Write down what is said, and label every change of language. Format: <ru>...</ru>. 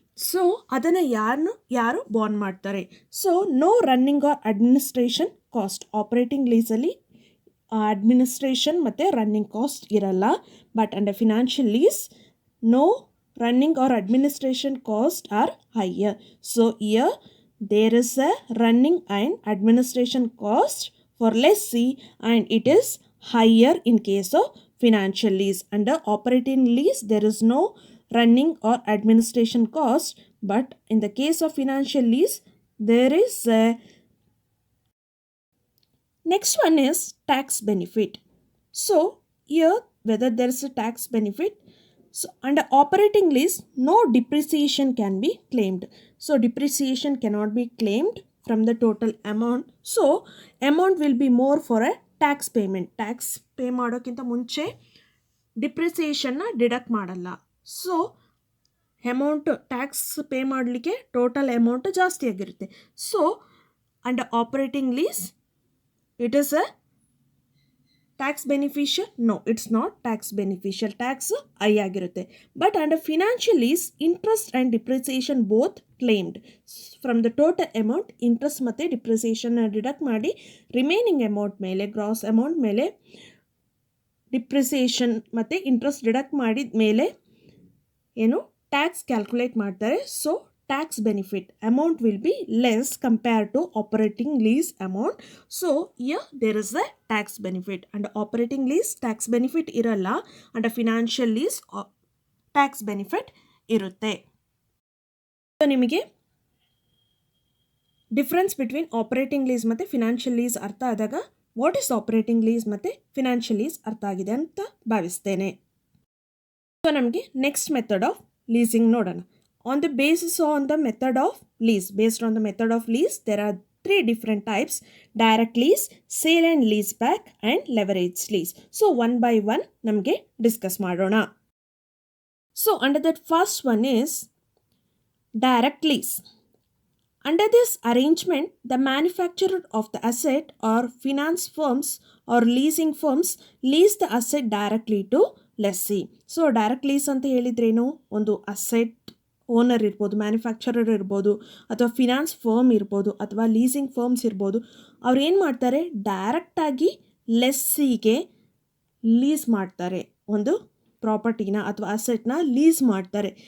<kn>So ಅದನ್ನು ಯಾರು bond ಮಾಡ್ತಾರೆ.</kn> <en>So no running or administration cost.</en> <kn>Operating ಲೀಸಲ್ಲಿ administration ಮತ್ತು ರನ್ನಿಂಗ್ ಕಾಸ್ಟ್ ಇರಲ್ಲ.</kn> <en>But under financial lease no running or administration cost are higher. So here there is a running and administration cost for lessee and it is higher in case of financial lease. Under operating lease there is no running or administration cost, but in the case of financial lease there is a. Next one is tax benefit. So here whether there is a tax benefit. So under operating lease no depreciation can be claimed. So depreciation cannot be claimed from the total amount. So amount will be more for a tax payment.</en> <kn>Tax pay ಮಾಡೋಕ್ಕಿಂತ ಮುಂಚೆ ಡಿಪ್ರಿಸಿಯೇಷನ್ನ deduct ಮಾಡಲ್ಲ. So amount tax pay ಮಾಡಲಿಕ್ಕೆ total amount ಜಾಸ್ತಿ ಆಗಿರುತ್ತೆ.</kn> <en>So under operating lease it is a tax beneficial? No, it's not tax beneficial.</en> <kn>Tax high ಆಗಿರುತ್ತೆ.</kn> <en>But under financial lease interest and depreciation both claimed.</en> <kn>From the total amount interest ಮತ್ತು ಡಿಪ್ರಿಸಿಯೇಷನ್ನ deduct ಮಾಡಿ remaining amount ಮೇಲೆ, gross amount ಮೇಲೆ depreciation ಮತ್ತು interest deduct ಮಾಡಿದ ಮೇಲೆ ಏನು tax calculate ಮಾಡ್ತಾರೆ.</kn> <en>So tax benefit amount will be less compared to operating lease amount. So here there is a tax benefit. Under operating lease tax benefit</en> <kn>ಇರಲ್ಲ. under financial lease tax benefit ಇರುತ್ತೆ. So ನಿಮಗೆ difference between operating lease ಮತ್ತು financial lease ಅರ್ಥ ಆದಾಗ what is operating lease ಮತ್ತು financial lease ಅರ್ಥ ಆಗಿದೆ ಅಂತ ಭಾವಿಸ್ತೇನೆ. ಸೊ ನಮಗೆ ನೆಕ್ಸ್ಟ್ ಮೆಥಡ್ ಆಫ್ ಲೀಸಿಂಗ್ ನೋಡೋಣ.</kn> <en>On the basis on the method of lease, based on the method of lease, there are 3 different types: direct lease, sale and lease back, and leverage lease. So one by one</en> <kn>namge discuss madona.</kn> <en>So under that first one is direct lease. Under this arrangement, the manufacturer of the asset or finance firms or leasing firms lease the asset directly to lessee.</en> <kn>So direct lease anta helidrenu, ಒಂದು asset owner ಇರ್ಬೋದು, manufacturer ಇರ್ಬೋದು, ಅಥವಾ finance firm ಇರ್ಬೋದು, ಅಥವಾ leasing firms ಇರ್ಬೋದು. ಅವ್ರು ಏನು ಮಾಡ್ತಾರೆ, ಡೈರೆಕ್ಟಾಗಿ ಲೆಸ್ಸಿಗೆ ಲೀಸ್ ಮಾಡ್ತಾರೆ. ಒಂದು ಪ್ರಾಪರ್ಟಿನ ಅಥವಾ ಅಸೆಟ್ನ ಲೀಸ್ ಮಾಡ್ತಾರೆ.</kn>